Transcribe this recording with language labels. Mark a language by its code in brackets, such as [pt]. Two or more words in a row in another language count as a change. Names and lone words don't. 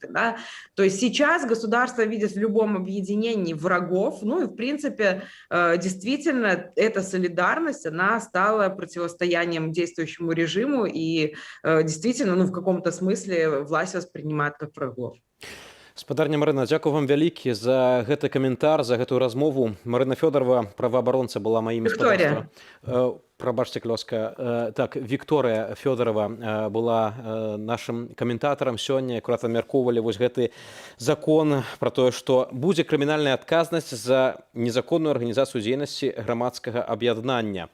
[ru] Да? То есть сейчас государство видит в любом объединении врагов, ну и в принципе действительно эта солидарность, она стала противостоянием действующему режиму и действительно, ну в каком-то смысле власть воспринимает как врагов. [be] Спадарня Марына, дзякую вам вялікі за гэты каментар, за гэтую размову. Марына Фёдорова, праваабаронца, была маім Вікторія. Прабачце, клёска. Так, Вікторыя Фёдорова была нашым каментатарам сёння. Акурат абмяркоўвалі вось гэты закон пра тое, што будзе крымінальная адказнасць за незаконную арганізацыю дзейнасці грамадскага аб'яднання.